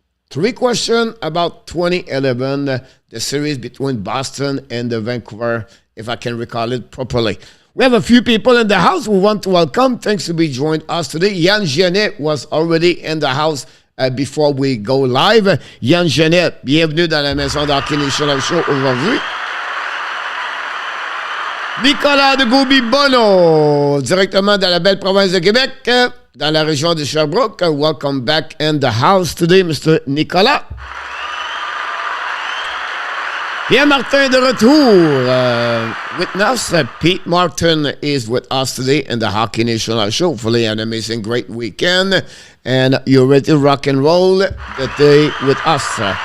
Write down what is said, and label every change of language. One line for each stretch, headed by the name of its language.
English: 3 questions about 2011, the series between Boston and the Vancouver, if I can recall it properly. We have a few people in the house we want to welcome. Thanks to be joined us today. Yann Genet was already in the house before we go live.
French: Yann Genet, bienvenue dans la maison d'Hockey National Show aujourd'hui. Nicolas de Goubi-Bono, directement dans la belle province de Québec, dans la région de Sherbrooke.
English: Welcome back in the house today, Mr. Nicolas.
French: Pierre Martin de retour
English: with us. Pete Martin is with us today in the Hockey National Show. Hopefully an amazing, great weekend. And you're ready to rock and roll the day with us.